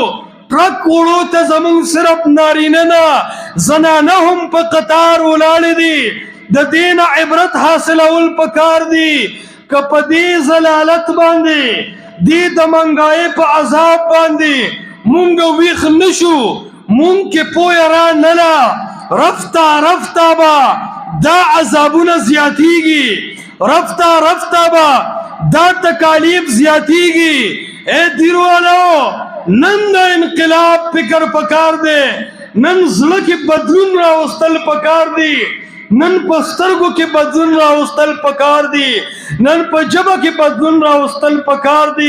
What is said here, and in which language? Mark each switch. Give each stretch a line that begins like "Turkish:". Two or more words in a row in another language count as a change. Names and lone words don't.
Pashto: ټرک وړو ته زمونږ صرف نارینه نه زنانه هم په قطار ولاړې دي. د دې نه عبرت حاصلول پکار دي. که په دې ضلالت باندې، دې د منګای په عذاب باندې مونږ ویښ نشو، مونږ کې پویه را نله، رفته رفته به دا عذابونه زیاتیږي، رفته رفته به دا تکالیف زیاتیږي. اے دیروالو، نن د انقلاب فکر پکار دی، نن زړه کې بدلون راوستل پکار دی، نن په سترګو کې بدلون راوستل پکار دی، نن په ژبه کې بدلون راوستل پکار دی.